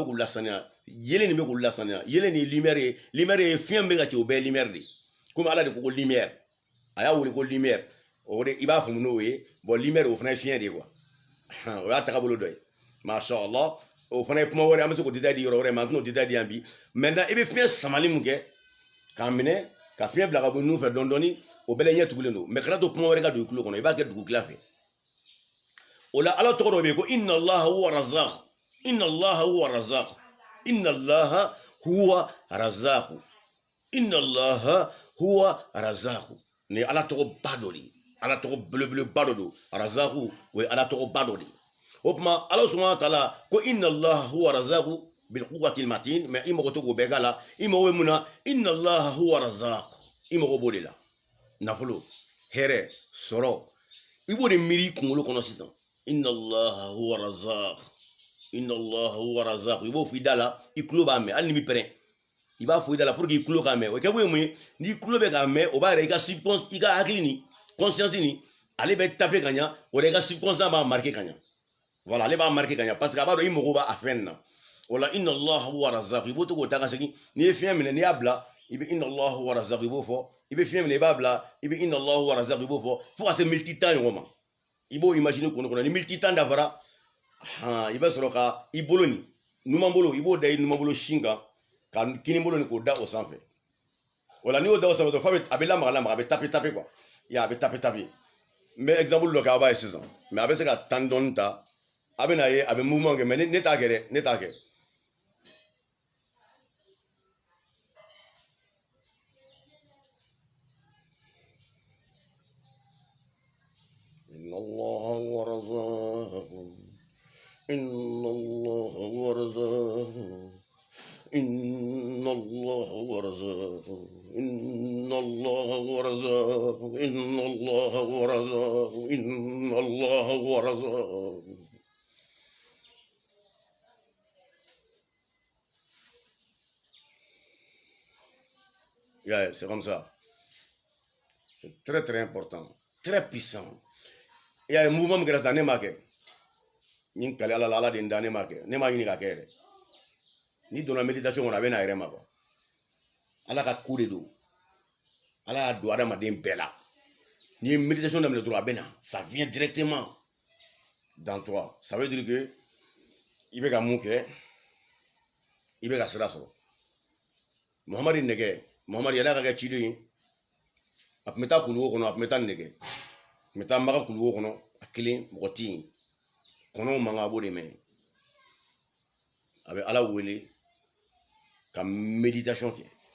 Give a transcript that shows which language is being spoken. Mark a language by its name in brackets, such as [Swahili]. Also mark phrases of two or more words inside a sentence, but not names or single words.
[Bambara] k'u lasaniya yeelen de bɛ k'u lasaniya yeelen de ye lumière ye fiɲɛ min bɛ ka ci o bɛɛ ye lumière de komi ala de ko lumière a y'a wele ko lumière o de i b'a faamu n'o ye [French] bon lumière [Bambara] o fana ye fiɲɛ de ye quoi o y'a tagabolo dɔ ye [Arabic] ما شاء الله [Bambara] o fana ye kuma wɛrɛ an bɛ se k'o détail di yɔrɔ wɛrɛ mais an tɛn'o détail di yan bi maintenant i bɛ fiɲɛ samali mun kɛ k'a minɛ ka fiɲɛ bila ka bɔ nun fɛ dɔɔni dɔɔni o bɛɛ la ɲɛ tugulen don mais kana to kuma wɛrɛ ka don i tulo kɔnɔ i b'a kɛ dugukila fɛ o la ala tɔgɔ dɔ bɛ yen ko [Arabic] إن الله هو الرزاق إن الله هو الرزاق إن الله هو الرزاق إن الله هو الرزاق [Bambara] ni ala tɔgɔ ba dɔ de ye ala tɔgɔ belebeleba dɔ don razaq o ye ala tɔgɔ ba dɔ de ye o tuma ala [Arabic] سبحانه وتعالى [Bambara] ko [Arabic] إن الله هو الرزاق بالقوة المتين [Bambara] mais i mago to k'o bɛɛ k'a la i mago bɛ mun na [Arabic] إن الله هو الرزاق [Bambara] i mago b'o de la nafolo hɛrɛ sɔrɔ i b'o de miiri i kunkolo kɔnɔ sisan [Arabic] إن الله هو الرزاق إن الله هو الرزاق [Bambara] i b'o fɔ i da la i tulo b'a mɛn hali ni mi pɛrɛn i b'a fɔ i da la [French] pour que [Bambara] i tulo k'a mɛn o kɛ kun ye mun ye n'i tulo bɛ k'a mɛn o b'a yɛrɛ i ka hakili ni conscience ni ale bɛ taper ka ɲa o de i ka subconscient b'a marqué ka ɲa voilà ale b'a marqué ka ɲa [French] parce que [Bambara] a b'a dɔn i mago b'a fɛn na o la [Arabic] إن الله هو الرزاق [Bambara] i b'o to k'o ta ka segin n'i ye fiɲɛ minɛ n'i y'a bila i bɛ [Arabic] إن الله هو الرزاق [Bambara] i b'o fɔ i bɛ fiɲɛ minɛ i b'a bila i bɛ [Arabic] إن الله هو الرزاق [Bambara] i b'o fɔ fo ka se miniti 10 ɲɔgɔn ma i b'o imaginer kɔnɔ kɔnɔ ni miniti 10 dafara i bɛ sɔrɔ ka i bolo ni numan bolo i b'o da i numan bolo sin kan ka kini bolo ni k'o da o sanfɛ o la n'i y'o da o sanfɛ dɔrɔn a bɛ lamaga a bɛ taper quoi a bɛ taper n bɛ exemple dɔ kɛ aw b'a ye sisan mais a bɛ se ka tan dɔɔni ta a bɛ na ye a bɛ mouvement kɛ mais ne t'a kɛ dɛ ne t'a kɛ [Arabic] إن الله هو الرزاق إن الله هو الرزاق إن الله هو الرزاق إن الله هو الرزاق إن الله هو الرزاق إن الله هو الرزاق yeah, [French] c'est comme ça. C'est très très important, très puissant. Il y a un mouvement qui reste dans les marques. [Bambara] Ni kale ala ala de ndane ma kɛ ne ma ɲini ka kɛ yɛrɛ ni donna méditation kɔnɔ a bɛ na yɛrɛ ma quoi ala ka ko de don ala y'a don adamaden bɛɛ la ni ye méditation daminɛ dɔrɔn a bɛ na [French] ça vient directement dans toi ça veut dire que [Bambara] i bɛ ka mun kɛ i bɛ ka sira sɔrɔ muhamadi nɛgɛ muhamadi ala ka kɛ ciden ye a tun bɛ taa kuluwo kɔnɔ a tun bɛ taa nɛgɛ a tun bɛ taa maga kuluwo kɔnɔ a kelen mɔgɔ tɛ yen kɔnɔw mankan a b'o de mɛn a bɛ ala wele ka méditation kɛ